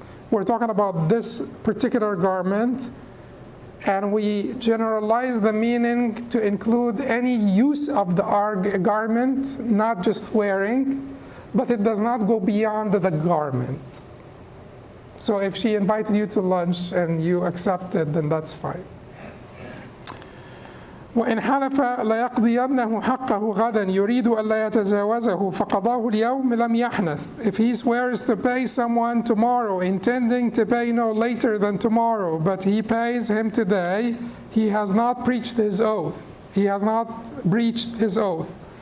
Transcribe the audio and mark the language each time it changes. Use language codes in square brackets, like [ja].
[en] We're talking about this particular garment, and we generalize the meaning to include any use of the garment, not just wearing, but it does not go beyond the garment. So if she invited you to lunch and you accepted, then that's fine. [ar] وإن حلف ليقضينه حقه غدا يريد ألا يتجاوزه فقضاه اليوم لم يحنث. [en] If he swears to pay someone tomorrow, intending to pay no later than tomorrow, but he pays him today, he has not breached his oath. He has not breached his oath.